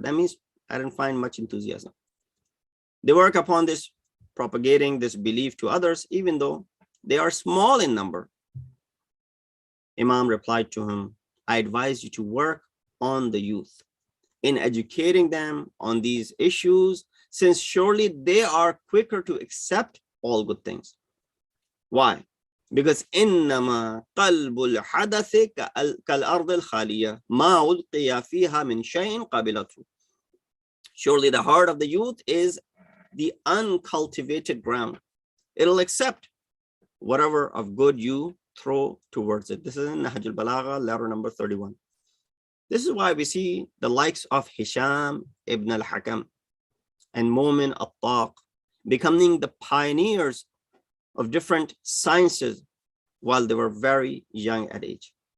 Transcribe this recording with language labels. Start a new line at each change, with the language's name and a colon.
English: That means I didn't find much enthusiasm. They work upon this, propagating this belief to others, even though they are small in number. Imam replied to him, I advise you to work on the youth in educating them on these issues, since surely they are quicker to accept all good things. Why? Because
Arabic: إنما قلب الحدث كالأرض الخالية ما ألقي فيها من شيء قبلته.
English: Surely the heart of the youth is the uncultivated ground. It'll accept whatever of good you throw towards it. This is in Nahj al-Balagha, letter number 31. This is why we see the likes of Hisham ibn al-Hakam and Mu'min al-Taq becoming the pioneers of different sciences while they were very young at age.